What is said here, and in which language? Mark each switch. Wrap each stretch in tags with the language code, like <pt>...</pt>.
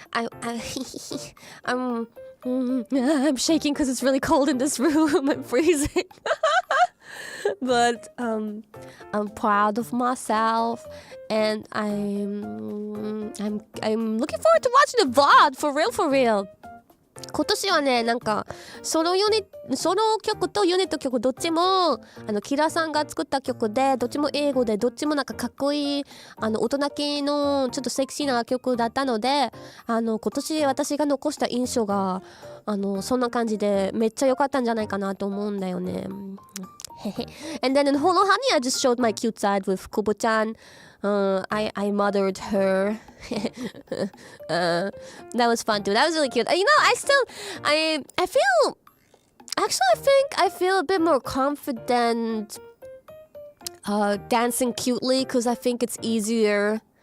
<en>I'm shaking because it's really cold in this room. I'm freezing. But I'm proud of myself, and I'm looking forward to watching the VOD for real.</en> <ja>今年はねなんかソロ曲とユニット曲どっちもキラさんが作った曲でどっちも英語でどっちもなんかかっこいい大人系のちょっとセクシーな曲だったので今年私が残した印象がそんな感じでめっちゃ良かったんじゃないかなと思うんだよね。</ja> <en>And then in Holo Honey I just showed my cute side with Kobo-chan. I mothered her. That was fun too. That was really cute. I feel actually I feel a bit more confident dancing cutely because I think it's easier.</en>